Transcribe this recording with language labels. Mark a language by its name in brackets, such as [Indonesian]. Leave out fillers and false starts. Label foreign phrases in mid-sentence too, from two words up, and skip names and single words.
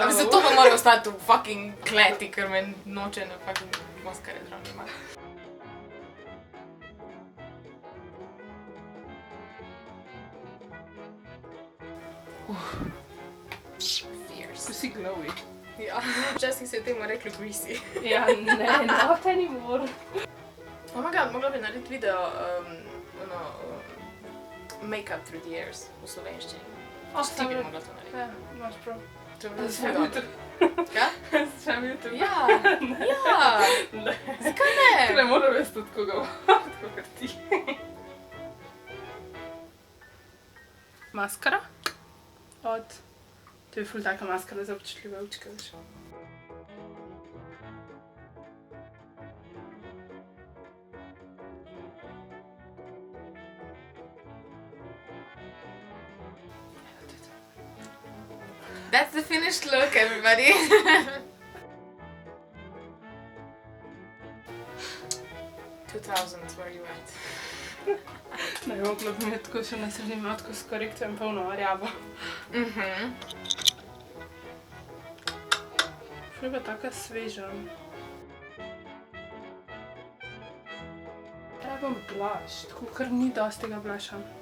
[Slovenian] Ampak zato pa mora ostati v fucking kleti, ker me noče na fucking Oskarje zraven imati. Fierce. Vsi glowy. Ja, včasih se je temu reklo greasy. Ja, ne, [English] not anymore. Oh my god, [Slovenian] mogla bi narediti video, [English] make-up through the years [Slovenian] v slovenščini. Ti bi mogla to narediti. Ja, imaš prav. To bi bilo Začnem zelo jutri. dobro. Kaj? Začnem jutri. Ja, ja. Ne. Zakaj Ne ne? moram vesti tudi koga, tako kot ti. Maskara od... To je ful taka maskara za občutljive očke, veš. [English] That's the finished look, everybody. Where you at? [Slovenian] Ne, mogla bi imeti tako še na srednjem matko s korektorjem polno rjavo. Ful je pa taka sveža. Rabim blush, tako kar ni dosti tega blusha.